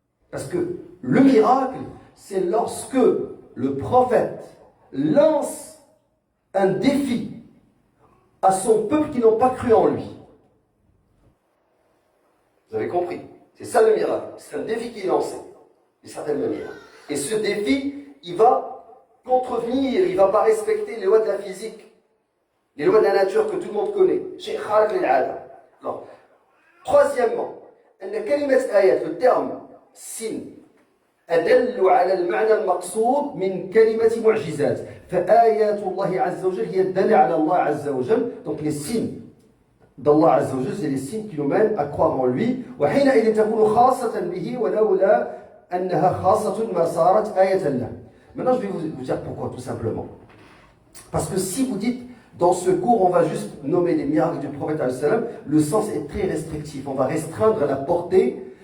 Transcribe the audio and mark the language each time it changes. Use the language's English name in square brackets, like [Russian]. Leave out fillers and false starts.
[French] Parce que le miracle, c'est lorsque le prophète lance un défi à son peuple qui n'ont pas cru en lui. Vous avez compris? C'est ça le miracle. C'est un défi qui est lancé, d'une certaine manière. Et ce défi, il va contrevenir, il ne va pas respecter les lois de la physique, les lois de la nature que tout le monde connaît. [Arabic] Chez Khalq al-Ada. [French] Alors, troisièmement, le terme signe [Arabic] أدل على المعنى المقصود من كلمة معجزات فآيات الله عز وجل هي الدالة على الله عز وجل. [French] Donc les signes d'Allah عز وجل c'est les signes qui nous mènent à croire en lui. [Arabic] وحينئذ تكون خاصة به ولولا أنها خاصة ما صارت آية له. [French] Maintenant, je vais vous dire pourquoi, tout simplement. Parce que si vous dites, dans ce cours, on va juste nommer les miracles du prophète, le sens est très restrictif. On va restreindre la portée.